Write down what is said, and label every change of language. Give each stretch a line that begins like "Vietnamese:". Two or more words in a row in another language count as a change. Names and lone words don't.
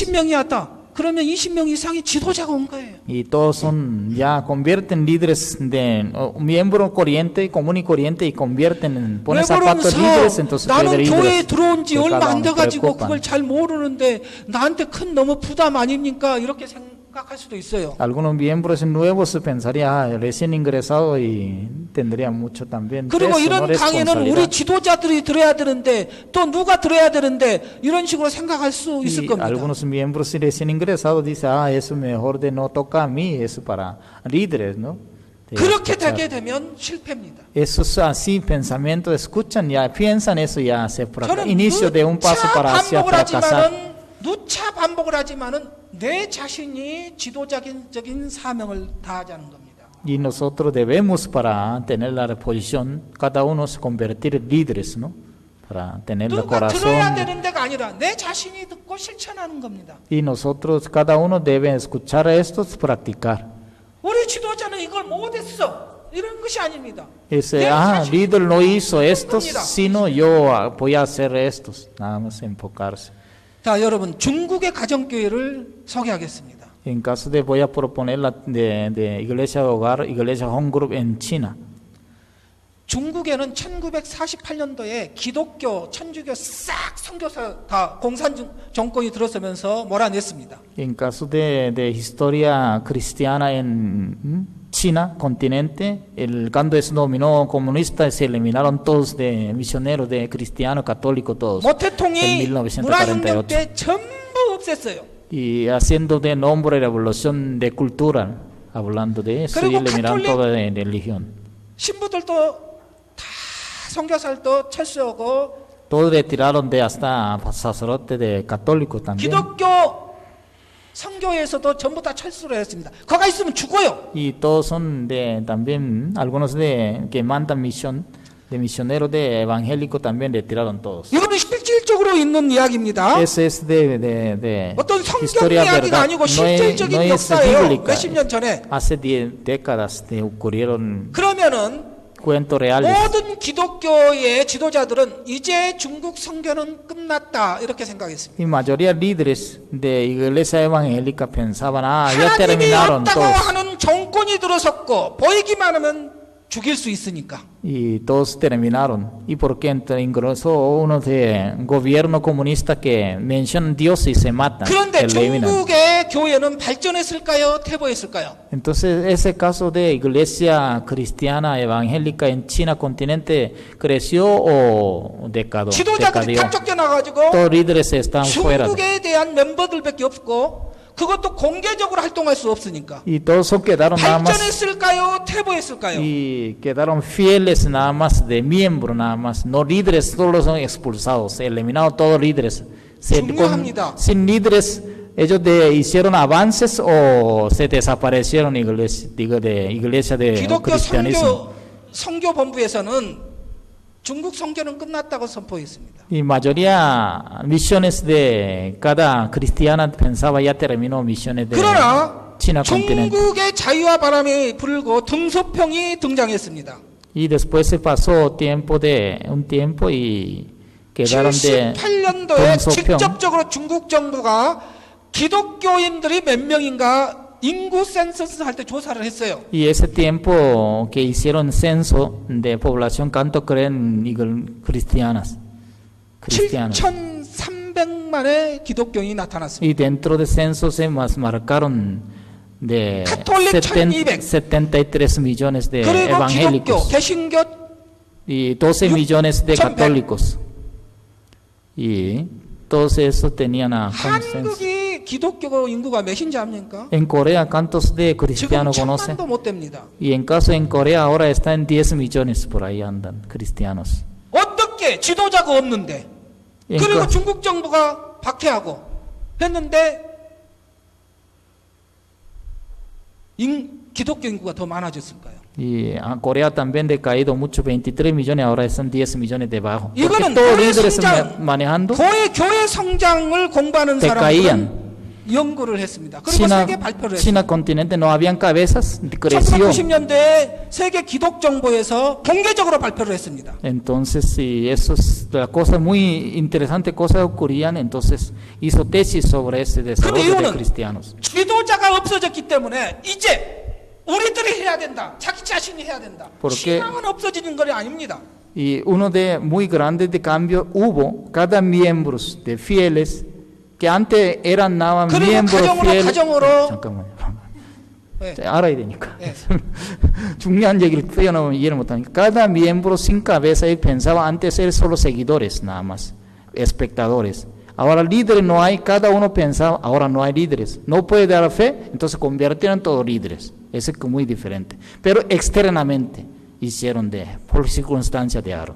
Korean: 20명이 왔다. 그러면 20명 이상이 지도자가 온 거예요.
Spanish: Y todos ya convierten líderes de miembro corriente, común y corriente, y convierten, ponen
Korean: 왜
Spanish: zapatos
Korean: 그러면서
Spanish: líderes, entonces
Korean: 나는
Spanish: líderes.
Korean: 교회에 들어온 지
Spanish: Pues
Korean: 얼마
Spanish: cada
Korean: 안
Spanish: uno
Korean: 돼가지고
Spanish: preocupan.
Korean: 그걸 잘 모르는데 나한테 큰 너무 부담 아닙니까? 이렇게 생각할 수도 있어요.
Spanish: Algunos miembros nuevos pensarían, recién ingresado y tendría mucho también
Korean: 그리고
Spanish: peso,
Korean: 이런
Spanish: ¿no?
Korean: 강의는 우리
Spanish: responsabilidad.
Korean: 지도자들이 들어야 되는데 또 누가 들어야 되는데 이런 식으로 생각할 수 있을
Spanish: Y
Korean: 겁니다.
Spanish: algunos miembros recién ingresados dicen, eso mejor de no toca a mí, eso para líderes, ¿no? De
Korean: 그렇게
Spanish: escuchar.
Korean: 되게 되면 실패입니다.
Spanish: Eso es así, pensamiento, escuchan, ya piensan eso, ya se
Korean: 저는
Spanish: inicio de un paso para hacia fracasar.
Korean: 누차 반복을 하지만은 내 자신이 지도자적인 사명을 다하자는 겁니다.
Spanish: Y nosotros debemos para tener la posición, cada uno se convertir en líderes, ¿no? Para tener el
Korean: 누가 들어야
Spanish: corazón.
Korean: 되는 데가 아니라 내 자신이 듣고 실천하는 겁니다.
Spanish: Y nosotros, cada uno debe escuchar esto, practicar.
Korean: 우리 지도자는 이걸 못했어. 이런 것이 아닙니다.
Spanish: Ese,
Korean: 내 자신이
Spanish: líder no hizo esto,
Korean: 겁니다.
Spanish: sino yo voy a hacer estos. Nada más enfocarse.
Korean: 자, 여러분 중국의 가정교회를 소개하겠습니다.
Spanish: En caso de, voy a proponer de iglesia de hogar, iglesia
English: home group
Spanish: en China.
Korean: 중국에는 1948년도에 기독교, 천주교 싹 선교사 다 공산 정권이 들어서면서 몰아냈습니다.
Spanish: En caso de historia cristiana en China, continente, cuando se dominó comunista se eliminaron todos de misioneros, de cristianos, católicos, todos.
Korean: 모 태통이
Spanish: en
Korean: 문화혁명
Spanish: 1948.
Korean: 때 전부 없앴어요.
Spanish: Y haciendo de nombre revolución de cultura, hablando de eso, y
Korean: 그리고
Spanish: eliminaron católic- toda de religión.
Korean: 신부들도 다 선교사들도 철수하고
Spanish: Todos retiraron de hasta sacerdotes de católicos también.
Korean: 기독교 선교에서도 전부 다 철수를 했습니다. 거가 있으면 죽어요.
Spanish: Y todos son de también, algunos de que mandan misión, de misioneros de evangélicos también retiraron todos.
Korean: 이거는 실질적으로 있는 이야기입니다.
Spanish: Ese es de
Korean: 어떤 성경
Spanish: historia
Korean: 이야기가
Spanish: verdad,
Korean: 아니고
Spanish: no
Korean: 실질적인
Spanish: es
Korean: 역사예요.
Spanish: bíblica.
Korean: 몇십 년 전에.
Spanish: Hace 10 décadas ocurrieron
Korean: 그러면은
Spanish: cuentos reales.
Korean: 모든 기독교의 지도자들은 이제 중국 선교는 끝났다 이렇게 생각했습니다.
Spanish: Y mayoría líderes de iglesia evangélica pensaban, ya
Korean: 하나님이
Spanish: terminaron
Korean: 없다고
Spanish: todos.
Korean: 하는 정권이 들어섰고 보이기만 하면 죽일 수 있으니까.
Spanish: Y todos terminaron. ¿Y por qué ingresó uno de gobierno comunista que mencionan Dios y se matan?
Korean: 그런데
Spanish: eliminan?
Korean: 중국의 교회는 발전했을까요? 퇴보했을까요?
Spanish: Entonces, ese caso de iglesia cristiana evangélica en China continente, ¿creció o decadó?
Korean: 지도자들이
Spanish: decadió?
Korean: 다 쫓겨나가지고
Spanish: Todos líderes están fuera.
Korean: 중국에 대한 멤버들밖에 없고 그것도 공개적으로 활동할 수 없으니까.
Spanish: Y todos quedaron nada más.
Korean: 발전했을까요? 퇴보했을까요?
Spanish: Y quedaron fieles nada más, de miembros nada más. No líderes, todos son expulsados, eliminados todos líderes.
Korean: 중요합니다.
Spanish: Sin líderes, ellos hicieron avances o se desaparecieron de iglesia de
Korean: 기독교
Spanish: cristianismo.
Korean: 선교 본부에서는 중국 선교는 끝났다고 선포했습니다.
Spanish: Y mayoría misiones de cada cristiana pensaba ya terminó misiones de
Korean: 그러나
Spanish: China continente.
Korean: 중국의 자유와 바람이 불고 등소평이 등장했습니다.
Spanish: Y después se pasó un tiempo y quedaron de
Korean: 78년도에
Spanish: Dongsopeong.
Korean: 직접적으로 중국 정부가 기독교인들이 몇 명인가 인구 센서스 할 때 조사를 했어요.
Spanish: Y ese tiempo que hicieron censo de población, ¿cuánto creen cristianas?
Korean: 7,300만의 기독교인이 나타났습니다.
Spanish: Y dentro de censo se marcaron de Catholic 1200. 73 millones de
Korean: 그리고 기독교,
Spanish: evangélicos
Korean: 개신교
Spanish: y 12 millones de
Korean: 6,100.
Spanish: católicos. Y todos esos tenían a consenso.
Korean: 한국이 기독교 인구가 몇인지 압니까?
Spanish: En Corea, ¿cuántos de
Korean: 지금
Spanish: cristianos conocen?
Korean: 1,000만도 못 됩니다.
Spanish: Y en caso en Corea ahora está en 10 millones por ahí andan cristianos.
Korean: 어떻게 지도자가 없는데
Spanish: En
Korean: 그리고
Spanish: ca-
Korean: 중국 정부가 박해하고 했는데 기독교 인구가 더 많아졌을까요?
Spanish: Y a Corea también decaído mucho, 23 millones, ahora están 10 millones debajo. Porque
Korean: 이거는
Spanish: todos
Korean: 교회
Spanish: líderes
Korean: 성장,
Spanish: manejando
Korean: 교회 성장을 공부하는
Spanish: decaían.
Korean: 사람들은 연구를 했습니다. 그리고
Spanish: China,
Korean: 세계 발표를 했습니다.
Spanish: China continente no habían cabezas, creció.
Korean: 1990년대에 세계 기독정보에서 공개적으로 발표를 했습니다.
Spanish: Entonces, si la cosa muy interesante, cosas ocurrían, entonces hizo tesis sobre ese desarrollo de
Korean: 이유는
Spanish: cristianos.
Korean: 지도자가 없어졌기 때문에 이제 우리들이 해야 된다. 자기 자신이 해야 된다.
Spanish: Porque-
Korean: 신앙은 없어지는 건 아닙니다.
Spanish: Y uno de muy grande de cambio hubo cada miembro de fieles que antes eran nada más
Korean: 그리고
Spanish: miembros fieles.
Korean: 가정으로 잠깐만요. 네. 알아야 되니까. 네. 중요한 얘기를 표현하면 이해를 못하니까.
Spanish: Cada miembro sin cabeza él pensaba antes ser solo seguidores nada más, espectadores. Ahora líderes no hay, cada uno pensaba, ahora no hay líderes. No puede dar fe, entonces convirtieron en todos líderes. Eso es muy diferente. Pero externamente hicieron por circunstancias de aro.